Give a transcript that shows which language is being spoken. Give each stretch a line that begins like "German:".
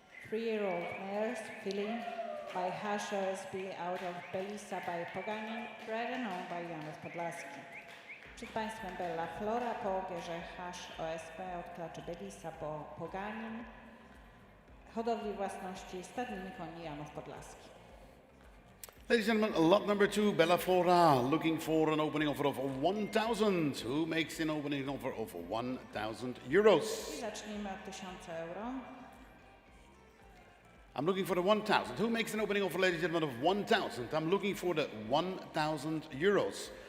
English: 3-year-old mares filling by Hash OSB out of Perlesa by Poganin, bred and owned by Janusz Podlaski.
Polish: Przed Państwem Bella Flora po ogierze Hash OSB od klaczy Perlesa po Poganin, hodowli własności stadniny koni Janusz Podlaski.
English: Ladies and gentlemen, lot number 2, Bella Flora, looking for an opening offer of 1,000. Who makes an opening offer of 1,000 euros?
Polish: I zacznijmy od 1000 euro.
English: I'm looking for the 1,000. Who makes an opening offer, ladies and gentlemen, of 1,000? I'm looking for the 1,000 euros.